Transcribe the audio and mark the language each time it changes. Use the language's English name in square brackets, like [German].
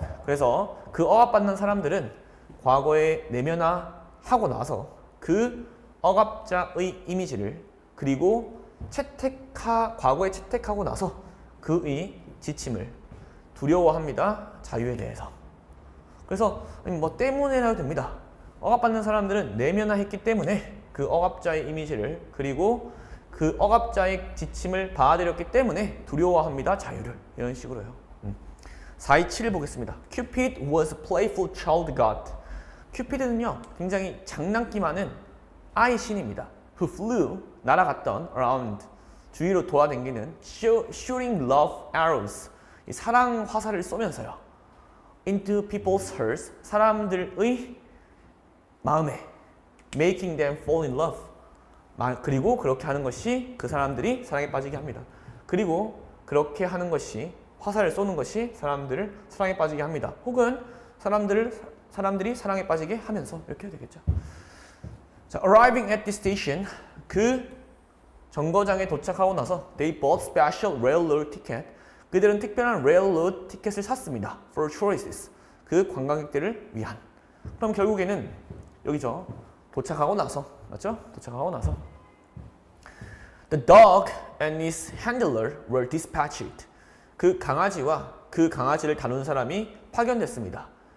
[Korean] 그래서 그 억압받는 사람들은 과거에 내면화하고 나서 그 억압자의 이미지를 그리고 과거에 채택하고 나서 그의 지침을 두려워합니다. 자유에 대해서. 그래서 뭐 때문에 해도 됩니다. 억압받는 사람들은 내면화했기 때문에 그 억압자의 이미지를 그리고 그 억압자의 지침을 받아들였기 때문에 두려워합니다. 자유를. 이런 식으로요. 427을 보겠습니다. [English] Cupid was a playful child god. [Korean] 큐피드는요, 굉장히 장난기 많은 아이 신입니다. [English] Who flew, [Korean] 날아갔던 [English] around, [Korean] 주위로 돌아다니는 [English] shooting love arrows, [Korean] 이 사랑 화살을 쏘면서요. [English] Into people's hearts, [Korean] 사람들의 마음에 [English] making them fall in love. [Korean] 그리고 그렇게 하는 것이 그 사람들이 사랑에 빠지게 합니다. 그리고 그렇게 하는 것이 화살을 쏘는 것이 사람들을 사랑에 빠지게 합니다. 혹은 사람들이 사랑에 빠지게 하면서 이렇게 해야 되겠죠. [English] 자, arriving at the station, [Korean] 그 정거장에 도착하고 나서 [English] they bought special railroad ticket. [Korean] 그들은 특별한 railroad 티켓을 샀습니다. [English] For tourists, [Korean] 그 관광객들을 위한. 그럼 결국에는 여기죠. 도착하고 나서, 맞죠? 도착하고 나서. [English] The dog and its handler were dispatched. [Korean] 그 강아지와 그 강아지를 다룬 사람이 파견됐습니다.